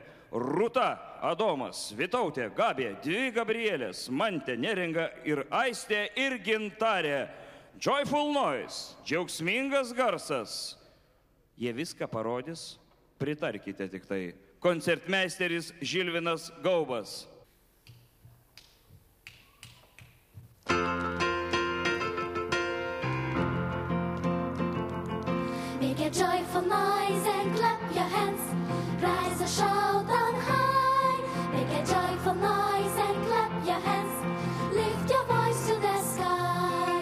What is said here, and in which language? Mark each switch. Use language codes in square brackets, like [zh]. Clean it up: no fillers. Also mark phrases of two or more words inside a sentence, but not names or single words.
[lt] Rūta, Adomas, Vytautė, Gabė, dvi Gabrielės, Mantė, Neringa ir Aistė ir Gintarė. Joyful Noise, džiaugsmingas garsas. Jie viską parodys, pritarkite tik tai. Koncertmeisteris Žilvinas Gaubas. [en] Make a joyful noise and clap your hands. Rise a shout on high. Make a joyful noise and clap your hands. Lift your voice to the sky.